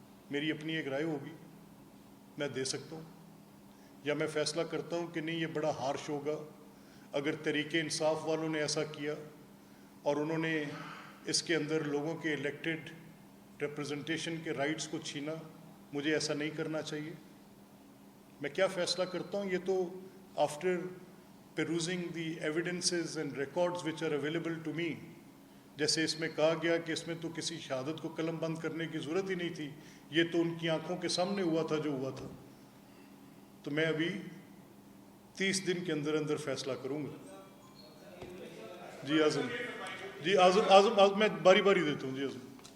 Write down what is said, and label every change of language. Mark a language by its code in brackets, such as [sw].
[ur] میری اپنی ایک رائے ہوگی, میں دے سکتا ہوں. یا میں فیصلہ کرتا ہوں کہ نہیں, یہ بڑا ہارش ہوگا اگر تحریک انصاف والوں نے ایسا کیا اور انہوں نے اس کے اندر لوگوں کے الیکٹڈ ریپرزنٹیشن کے رائٹس کو چھینا. مجھے ایسا نہیں کرنا چاہیے. میں کیا فیصلہ کرتا ہوں یہ تو after [en] perusing the evidences and records which are available to me. [ur] جیسے اس میں کہا گیا کہ اس میں تو کسی شہادت کو قلم بند کرنے کی ضرورت ہی نہیں تھی, یہ تو ان کی آنکھوں کے سامنے ہوا تھا جو ہوا تھا. تو میں ابھی 30 دن کے اندر اندر فیصلہ کروں گا. جی اعظم, جی اعظم میں باری باری دیتا ہوں. جی اعظم.